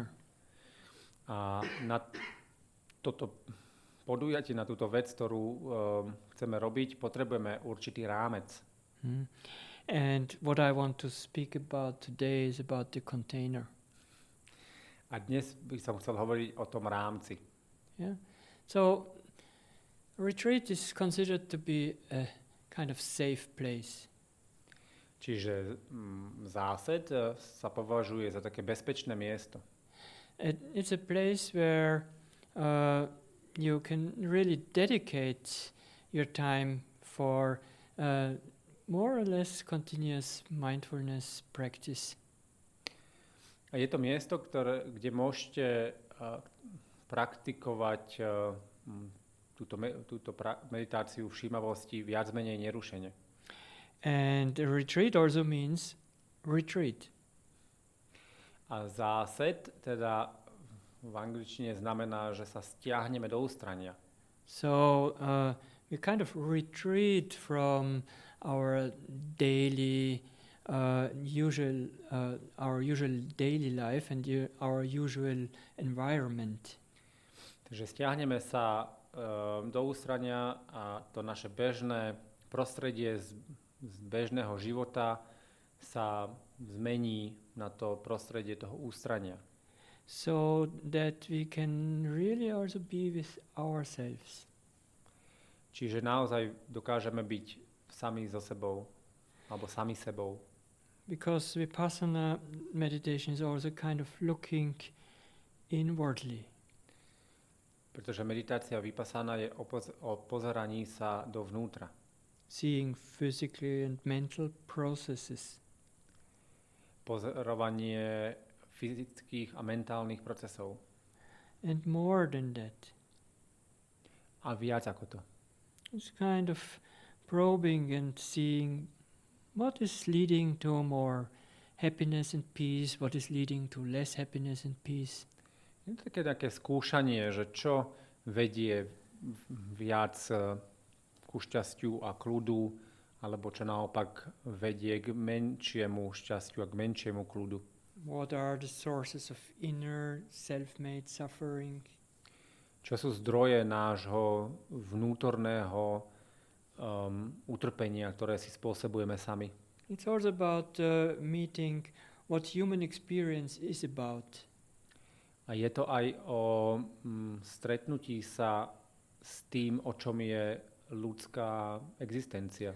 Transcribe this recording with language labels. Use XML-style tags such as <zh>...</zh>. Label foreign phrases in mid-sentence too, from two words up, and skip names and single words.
<sk>A na toto podujatie, na túto vec, ktorú chceme robiť, potrebujeme určitý rámec.</sk> <en>And what I want to speak about today is about the container.</en> <sk>A dnes by som chcel hovoriť o tom rámci.</sk> <en>Yeah. So retreat is considered to be a kind of safe place.</en> <sk>Čiže zásed sa považuje za také bezpečné miesto.</sk> <en>It's a place where you can really dedicate your time for more or less continuous mindfulness practice.</en> <sk>A je to miesto, kde môžete praktikovať túto meditáciu všímavosti viac menej nerušene.</sk> <en>And a retreat also means retreat.</en> <sk>A zásed teda v angličtine znamená, že sa stiahneme do ústrania.</sk> <en>So we kind of retreat from our daily our usual daily life and our usual environment.</en> <sk>Takže stiahneme sa do ústrania a to naše bežné prostredie z bežného života sa zmení na to prostredie toho ústrania.</sk> <en>So that we can really also be with ourselves.</en> <sk>Čiže naozaj dokážeme byť sami so sebou, alebo sami sebou.</sk> <en>Because Vipassana meditation is also kind of looking inwardly.</en> <sk>Pretože meditácia Vipassana je o pozeraní sa dovnútra.</sk> <en>Seeing physical and mental processes.</en> <sk>Pozorovanie fyzických a mentálnych procesov.</sk> <en>And more than that.</en> <sk>A viac ako to.</sk> <en>It's kind of probing and seeing what is leading to more happiness and peace, what is leading to less happiness and peace.</en> <sk>Je to také skúšanie, že čo vedie viac ku šťastiu a kľudu, alebo čo naopak vedie k menšiemu šťastiu a k menšiemu kľudu.</sk> <en>What are the sources of inner self-made suffering?</en> <sk>Čo sú zdroje nášho vnútorného utrpenia, ktoré si spôsobujeme sami.</sk> <en>It's also about meeting what human experience is about.</en> <sk>A je to aj o stretnutí sa s tým, o čom je ľudská existencia.</sk>